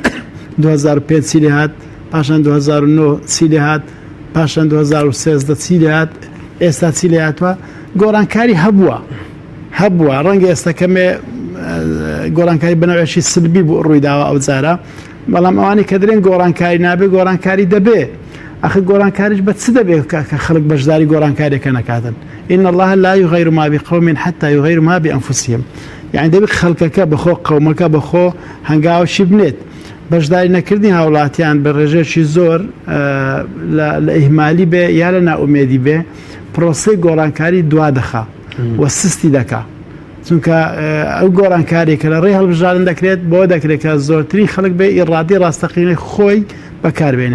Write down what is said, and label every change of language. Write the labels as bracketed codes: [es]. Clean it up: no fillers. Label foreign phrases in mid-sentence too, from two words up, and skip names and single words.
[ckb] 2005 چیلی هات پاشان 2009 چیلی هات پاشان 2013 چیلی هات ئێستا چیلی هاتووە گۆڕانکاری هەبووە ڕەنگە ئێستا کەمێ گۆڕانکاری بنەوەشی سلبی بوو ڕوویداوە ئەو جارە بەڵام ئەوانی کە درێن گۆڕانکاری نابێ گۆڕانکاری دەبێ ئەخ گۆڕانکاریش بە چ دەبێت کە خەڵک بەشداری گۆڕانکاریەکە نەکاتن [ar] إن الله لا يغير ما بقوم حتى يغيروا ما بأنفسهم [ckb] يعني دەبێت خەڵکەکە بەخۆ قەومەکە بەخۆ هەنگاوشی بنێت بەشداری نەکردنی هاوڵاتیان بە ڕێژێکی زۆر لە ئیهمالی بێ یا لە ناومێدی بێ پرۆسەی گۆڕانکاری دوا دەخا و سستی دەکا چونکە ئەو گۆڕانکارێکە لە ڕێ هەڵبژارن دەکرێت بۆ دەکرێت کە زۆرترین خەڵک بێ ئیڕادی ڕاستەقینەی خۆی بەکاربێنێ.